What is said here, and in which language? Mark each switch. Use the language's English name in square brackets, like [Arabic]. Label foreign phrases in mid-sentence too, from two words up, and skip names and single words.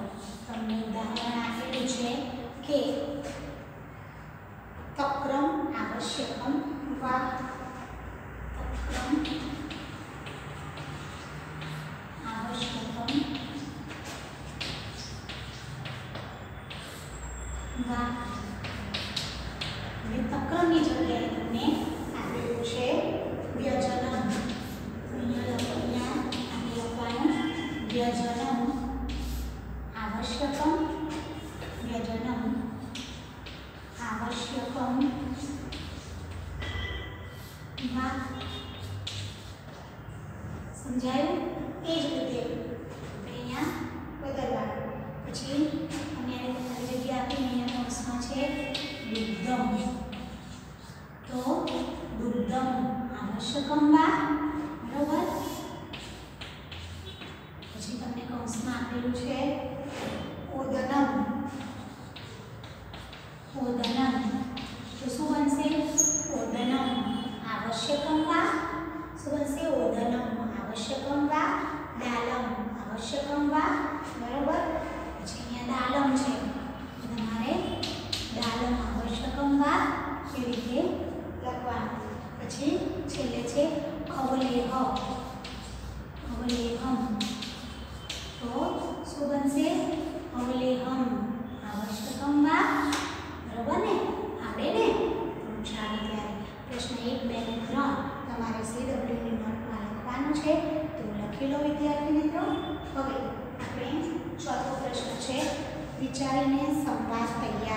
[Gujarati] તમને ઉદાહરણ આપેલું છે કે [Sanskrit] तक्रम आवश्यकम वा तक्रम आवश्यकम वा। [Gujarati] હવે તક્રમની જગ્યાએ તમને આપેલું છે વ્યજનમ, અહીંયા લખવાનું [Sanskrit] व्यजनम आवश्यकम व्यजनम आवश्यकम वा। [Gujarati] समझाયું? એ જ રીતે અહીંયા બદલવાનું। પછી અમે આ જગ્યા આપીને અહીંયા કૌંસમાં છે દુગ્ધમ, તો [Sanskrit] दुग्धम आवश्यकम वा [Gujarati] બરોબર। પછી તમને કૌંસમાં આપેલું છે [Sanskrit] ओदनम ओदनम, [Gujarati] તો શું બનશે [Sanskrit] ओदनम आवश्यकम वा, [Gujarati] શું બનશે [Sanskrit] ओदनम आवश्यकम वा, दालम आवश्यकम वा [Gujarati] बराबर। પછી અહીંયા દાલમ છે, તમારે [Sanskrit] दालम आवश्यकम वा [Gujarati] એ રીતે લખવાનું। પછી છેલ્લે છે અવલેહ અવલેહમ તો શું બનશે [Sanskrit] अवलेहम आवश्यकम वा [Gujarati] બરાબર ને આવડે ને તો ચાલો ત્યારે પ્રશ્ન 1 2 અને 3 તમારે CW ની નોટમાં લખવાનું છે તો લખી લો વિદ્યાર્થી મિત્રો હવે આપણે ચોથો પ્રશ્ન છે વિચારીને સંવાદ તૈયાર